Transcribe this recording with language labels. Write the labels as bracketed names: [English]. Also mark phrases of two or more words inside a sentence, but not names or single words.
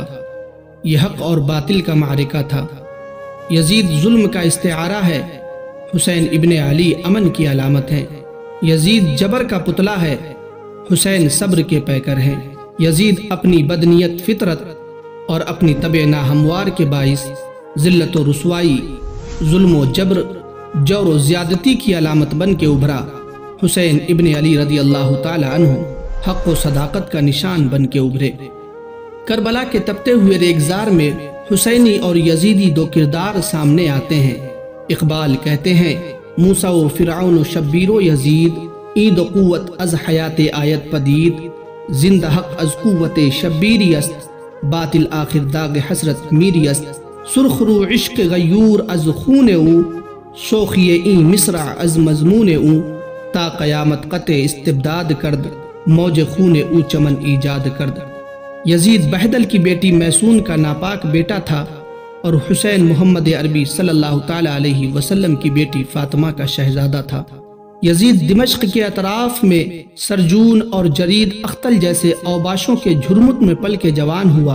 [Urdu] یہ حق اور باطل کا معرکہ تھا۔ یزید ظلم کا استعارہ ہے، حسین ابن علی امن کی علامت ہے۔ یزید جبر کا پتلا ہے، حسین صبر کے پیکر ہیں۔ یزید اپنی بدنیت فطرت اور اپنی طبع ناہموار کے باعث ذلت و رسوائی، ظلم و جبر، جور و زیادتی کی علامت بن کے ابھرا۔ حسین ابن علی [Arabic] رضی اللہ تعالی عنہ [Urdu] حق و صداقت کا نشان بن کے ابھرے۔ کربلا کے تپتے ہوئے ریگزار میں حسینی اور یزیدی دو کردار سامنے آتے ہیں۔ اقبال کہتے ہیں، [Persian] موسیٰ و فرعون و شبیر و یزید، عید و قوت از حیات آیت پدید، زندہ حق از قوت شبیری است، باطل آخر داغ حسرت میری است، سرخ رو عشق غیور از خون او، شوخی این مصرع از مضمون او، تا قیامت قطع استبداد کرد، موج خون او چمن ایجاد کرد۔ [Urdu] یزید بہدل کی بیٹی میسون کا ناپاک بیٹا تھا اور حسین محمد عربی [Arabic] صلی اللہ تعالی علیہ وسلم [Urdu] کی بیٹی فاطمہ کا شہزادہ تھا۔ یزید دمشق کے اطراف میں سرجون اور جرید اختل جیسے اوباشوں کے جھرمٹ میں پل کے جوان ہوا۔